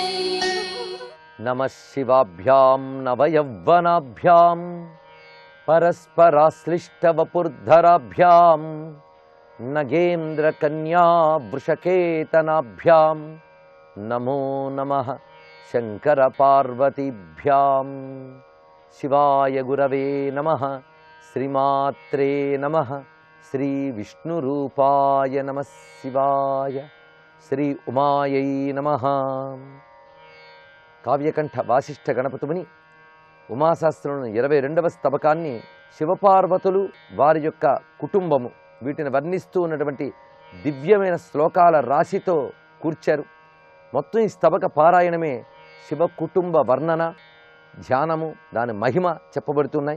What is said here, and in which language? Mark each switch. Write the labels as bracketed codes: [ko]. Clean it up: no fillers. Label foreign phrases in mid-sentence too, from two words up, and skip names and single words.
[sa] नमः शिवाभ्यां नवयौवनाभ्यां परस्पराश्लिष्टवपुर्धराभ्यां नगेन्द्रकन्या वृषकेतनाभ्यां नमो नमः शङ्करपार्वतीभ्यां। शिवाय गुरवे नमः, श्रीमात्रे नमः, श्रीविष्णुरूपाय नमः शिवाय, श्री उमायै नमः। [te] కావ్యకంఠ వాసిష్ఠ గణపతిముని ఉమాశాస్త్రంలోని 22వ స్తవకాన్ని శివపార్వతులు వారి యొక్క కుటుంబము వీటిని వర్ణిస్తూ ఉన్నటువంటి దివ్యమైన శ్లోకాల రాశితో కూర్చారు. మొత్తం ఈ స్తవక పారాయణమే శివ కుటుంబ వర్ణన, ధ్యానము, దాని మహిమ చెప్పబడుతున్నాయి.